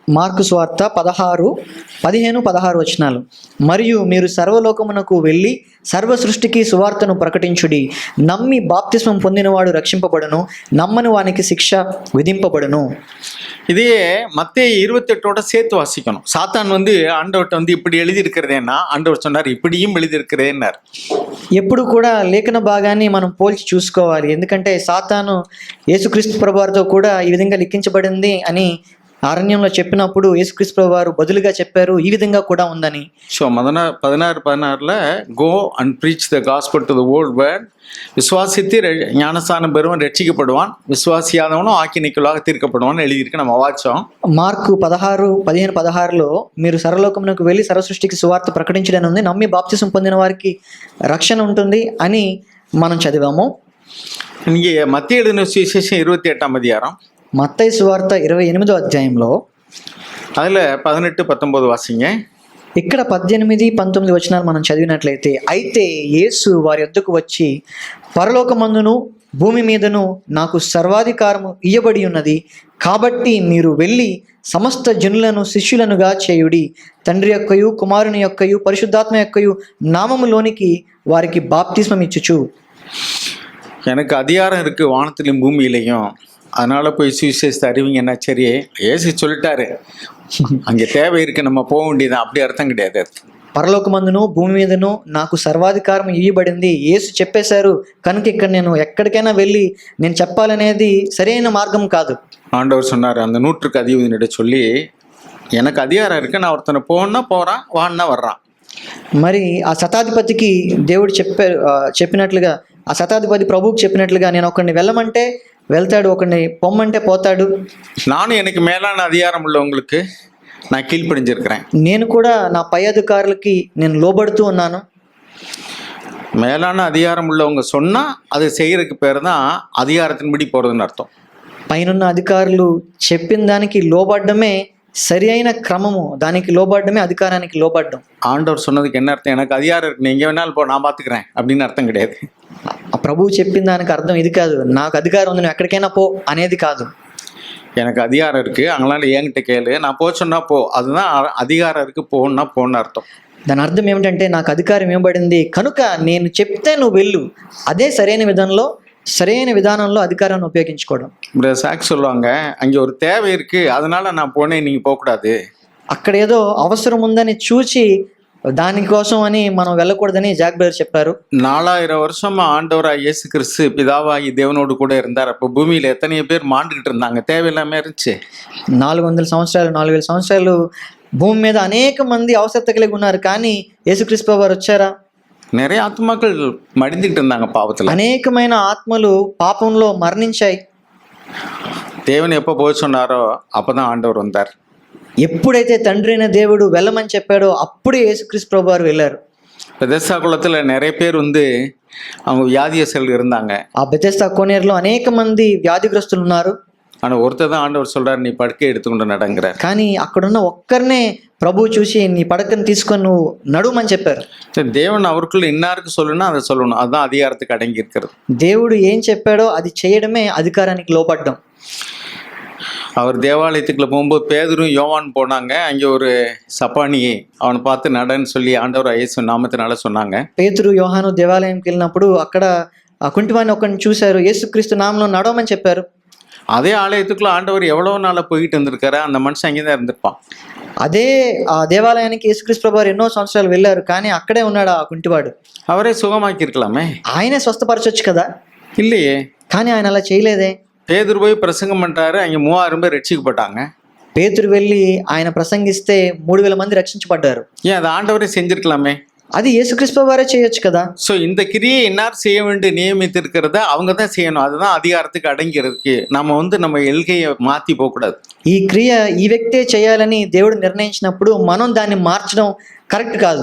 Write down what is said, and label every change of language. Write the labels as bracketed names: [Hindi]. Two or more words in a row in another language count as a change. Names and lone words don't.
[Telugu] మార్కు సువార్త 16, 15, 16 వచనాలు. మరియు మీరు సర్వలోకమునకు వెళ్ళి సర్వ సృష్టికి సువార్తను ప్రకటించుడి. నమ్మి బాప్తిస్మం పొందినవాడు రక్షింపబడును, నమ్మని వానికి శిక్ష విధింపబడును. [Tamil] இதே மத்தேயு 28 சேர்த்து வாசிக்கணும். சாத்தான் வந்து ஆண்டவர்கிட்ட வந்து இப்படி எழுதியிருக்கிறதேன்னா ஆண்டவர் சொன்னார் இப்படியும் எழுதியிருக்கிறேன்னார். [Telugu] ఎప్పుడు కూడా లేఖన భాగాన్ని మనం పోల్చి చూసుకోవాలి. ఎందుకంటే సాతాను యేసుక్రీస్తు ప్రభువారితో కూడా ఈ విధంగా లిఖించబడింది అని అరణ్యంలో చెప్పినప్పుడు యేసుక్రీస్తు ప్రభువారు బదులుగా చెప్పారు ఈ విధంగా కూడా ఉందని. [English] So 16 go and preach the gospel to the whole world. [Tamil] விசுவாசித்து ஞானஸ்தானம் பெறுவன் ரட்சிக்கப்படுவான், விசுவாசியாதவனும் ஆக்கினைக்குள்ளாக தீர்க்கப்படுவான் எழுதியிருக்கு. நம்ம వాచం [Telugu] మార్కు 16, 15, 16లో మీరు సర్వలోకమునకు వెళ్ళి సర్వ సృష్టికి సువార్త ప్రకటించడం ఉంది, నమ్మి బాప్తిసం పొందిన వారికి రక్షణ ఉంటుంది అని మనం చదివాము. [Tamil] இங்கே மத்திய எழுதின சுவிசேஷம் 28ஆம் அதிகாரம், [Telugu] మత్తయి సువార్త 28వ అధ్యాయంలో [Tamil] அதில் 18, 19 వాసింగ. [Telugu] ఇక్కడ 18, 19 వచనాలు మనం చదివినట్లయితే, అయితే యేసు వారి యొద్దకు వచ్చి పరలోకమందును భూమి మీదను నాకు సర్వాధికారము ఇయ్యబడి ఉన్నది, కాబట్టి మీరు వెళ్ళి సమస్త జనులను శిష్యులనుగా చేయుడి, తండ్రి యొక్కయు కుమారుని యొక్కయు పరిశుద్ధాత్మ యొక్కయు నామములోనికి వారికి బాప్తిస్మం ఇచ్చుచు. [Tamil] எனக்கு அதிகாரம் இருக்கு வானத்திலும் பூமியிலையும், அதனால போய் சுவிசேஷத்தை அறிவிங்கன்னா. சரி, ஏசு சொல்லிட்டாரு, அங்கே தேவை இருக்கு, நம்ம போக வேண்டியதான், அப்படி అర్థం கிடையாது. [Telugu] పరలోకమందును భూమి మీదను నాకు సర్వాధికారం ఇవ్వబడింది, యేసు చెప్పేశారు కనుక ఇక్కడ నేను ఎక్కడికైనా వెళ్ళి నేను చెప్పాలనేది సరైన మార్గం కాదు. [Tamil] ஆண்டவர் சொன்னார் அந்த 100க்கு அதிபதியிட சொல்லி, எனக்கு அதிகாரம் இருக்கு, நான் ஒருத்தனை போனா போறான், வான்னா வர்றான். [Telugu] మరి ఆ శతాధిపతికి దేవుడు చెప్పినట్లుగా, ఆ శతాధిపతి ప్రభువుకి చెప్పినట్లుగా, నేను ఒకరిని వెళ్ళమంటే వెళ్తాడు, ఒకరిని పొమ్మంటే పోతాడు. [Tamil] நானும் எனக்கு மேலான அதிகாரம் உள்ளவங்களுக்கு நான் கீழ்ப்படிஞ்சிருக்கிறேன். [Telugu] నేను కూడా నా పై అధికారులకి నేను లోబడుతూ ఉన్నాను. [Tamil] மேலான அதிகாரம் உள்ளவங்க சொன்னா அதை செய்யறதுக்கு பேர் தான் அதிகாரத்தின்படி போறதுன்னு అర్థం. [Telugu] పైనున్న అధికారులు చెప్పిన దానికి లోబడ్డమే సరి అయిన క్రమము, దానికి లోబడ్డమే అధికారానికి లోబడ్డం. [Tamil] ஆண்டவர் சொன்னதுக்கு என்ன அர்த்தம்? எனக்கு அதிகாரம் இருக்கு, நீ எங்கே வேணாலும் போ, நான் பார்த்துக்கிறேன் அப்படின்னு అర్థం கிடையாது. [Telugu] ఆ ప్రభువు చెప్పిన దానికి అర్థం ఇది కాదు, నాకు అధికారం ఉంది నువ్వు ఎక్కడికైనా పో అనేది కాదు. [Tamil] எனக்கு அதிகாரம் இருக்கு, அங்கெல்லாம் என்கிட்ட கேளு, நான் போ சொன்னா போ, அதுதான் அதிகாரம் இருக்கு, போன்னா போன்னு అర్థం. [Telugu] దాని అర్థం ఏమిటంటే నాకు అధికారం ఇవ్వబడింది కనుక నేను చెప్తే నువ్వు వెళ్ళు, అదే సరైన విధంలో సరైన విధానంలో అధికారాన్ని ఉపయోగించుకోవడం. ఇప్పుడు సాక్షి [Tamil] சொல்லுவாங்க, அங்கே ஒரு தேவை இருக்கு அதனால நான் போனேன் நீங்க போகக்கூடாது. [Telugu] అక్కడ ఏదో అవసరం ఉందని చూచి దానికోసం అని మనం వెళ్ళకూడదని జాక్ బ్రదర్ చెప్పారు. [Tamil] 4000 வருஷமா ஆண்டவராக இயேசு கிறிஸ்து பிதாவாகி தேவனோடு கூட இருந்தார். அப்போ பூமியில எத்தனை பேர் மாண்டுகிட்டு இருந்தாங்க, தேவையில்லாம இருந்துச்சு. [Telugu] 400 సంవత్సరాలు 4000 సంవత్సరాలు భూమి మీద అనేక మంది అవసరత కలిగి ఉన్నారు, కానీ యేసుక్రీస్తు వారు వచ్చారా? [Tamil] நிறைய ஆத்மாக்கள் மடிந்துகிட்டு இருந்தாங்க பாவத்துல. [Telugu] అనేకమైన ఆత్మలు పాపంలో మరణించాయి. [Tamil] தேவன் எப்போ போக சொன்னாரோ அப்பதான் ஆண்டவர் வந்தார். [Telugu] ఎప్పుడైతే తండ్రి అయిన దేవుడు వెళ్ళమని చెప్పాడో అప్పుడే యేసుక్రీస్తు ప్రభు వారు వెళ్ళారు. [Tamil] பெதெஸ்தா குளத்துல நிறைய பேர் அவங்க வியாதியஸ்தர்கள் இருந்தாங்க. [Telugu] ఆ బెతెస్దా కోనేరులో అనేక మంది వ్యాధిగ్రస్తులు ఉన్నారు. [Tamil] ஆனா ஒருத்தர் தான் ஆண்டவர் சொல்றாரு, நீ படுக்கை எடுத்துக்கொண்டு நடங்கிறார். [Telugu] కానీ అక్కడున్న ఒక్కరినే ప్రభు చూసి నీ పడకను తీసుకొని నువ్వు నడుమని చెప్పారు. [Tamil] தேவன் அவருக்குள்ள இன்னாருக்கு சொல்லணும்னா அதை சொல்லணும், அதுதான் அதிகாரத்துக்கு அடங்கி இருக்கிறது. [Telugu] దేవుడు ఏం చెప్పాడో అది చేయడమే అధికారానికి లోపడ్డం. [Tamil] அவர் தேவாலயத்துக்குள்ள போகும்போது பேதுரும் யோவான் போனாங்க. அங்கே ஒரு சப்பானி அவனை பார்த்து நடன்னு சொல்லி ஆண்டவர் இயேசு நாமத்தினால சொன்னாங்க. [Telugu] పేతురు యోహాను దేవాలయంకి వెళ్ళినప్పుడు అక్కడ ఆ కుంటివాడిని ఒకరిని చూశారు, యేసుక్రీస్తు నామంలో నడవమని చెప్పారు. [Tamil] அதே ஆலயத்துக்குள்ள ஆண்டவர் எவ்வளோ நாளாக போயிட்டு இருந்திருக்காரு, அந்த மனுஷன் அங்கே தான் இருந்திருப்பான். [Telugu] అదే ఆ దేవాలయానికి యేసుక్రీస్తు ప్రభు వారు ఎన్నో సంవత్సరాలు వెళ్ళారు, కానీ అక్కడే ఉన్నాడు ఆ కుంటివాడు. [Tamil] அவரே சுகமாக்கி இருக்கலாமே, [Telugu] ఆయనే స్వస్థపరచొచ్చు కదా, [Tamil] இல்லையே. [Telugu] కానీ ఆయన అలా చేయలేదే. [Tamil] பேதுரு போய் பிரசங்கம் பண்றாரு, அங்கே 3000 பேர் ரட்சிக்கப்பட்டாங்க. [Telugu] పేతురు వెళ్ళి ఆయన ప్రసంగిస్తే 3000 మంది రక్షించబడ్డారు. [Tamil] ஏன் அது ஆண்டவரே செஞ்சிருக்கலாமே. [Telugu] అది యేసుక్రీస్తు వారే చేయొచ్చు కదా. [Tamil] ஸோ இந்த கிரியை இன்னார் செய்ய வேண்டிய நியமித்திருக்கிறத அவங்க தான் செய்யணும். அதுதான் அதிகாரத்துக்கு அடங்கிறதுக்கு. நம்ம எல்கையை மாற்றி போகக்கூடாது. [Telugu] ఈ క్రియ ఈ వ్యక్తే చేయాలని దేవుడు నిర్ణయించినప్పుడు మనం దాన్ని మార్చడం కరెక్ట్ కాదు.